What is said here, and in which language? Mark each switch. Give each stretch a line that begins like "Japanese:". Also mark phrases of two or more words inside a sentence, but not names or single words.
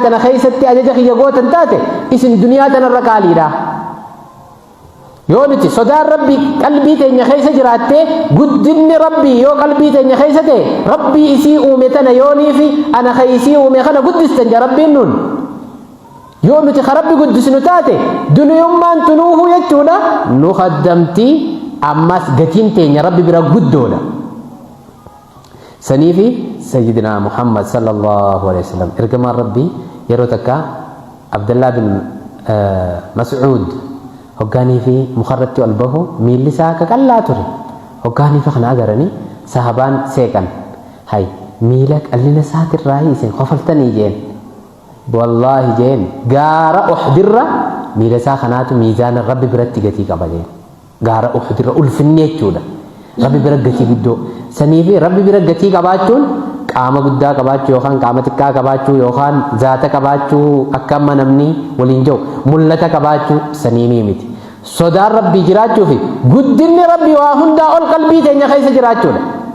Oromo: tana keessatti ajaja kiyya gootan taate isin duniyaa tanarra qaaliidha yoo nuti sodaan rabbi qalbii teenya keessa jiraatte guddinni rabbi yoo qalbii teenya keessa ta'e rabbi isii uume tana yoonii fi ana keesii uume kana guddistan ja rabbiin nun yoo nuti rabbi guddisnu taate duniyummaan tunuuhu jechuudha nu qaddamti ammas gatiin teenya rabbi bira guddoodha saniifi
Arabic: سيدنا محمد صلى الله عليه وسلم
Oromo: ergamaan rabbi yeroo takka abdullah bin mas'ud hogganii fi mukharratti ol bahu miilli isaa qaqallaa ture hogganii fi kana agaranii sahabaan seeqan hay miila qallina isaatirraa isin qofaltanii jeen wallaahi jeen gaara uxdirra miila isaa kanaatu miizaana rabbi biratti gatii qaba jeen gaara uxdirra ulfinni jechuudha rabbi bira gatii guddoo sanii fi rabbi bira gatii qabaachuun qaama guddaa qabaachuu yookaan qaama xiqqaa qabaachuu yookaan zaata qabaachuu akka amma namni waliin jiru mul'ata qabaachuu sanii miti sodaan rabbii jiraachuu fi guddinni rabbii waa hundaa ol qalbii teenya keessa jiraachuudha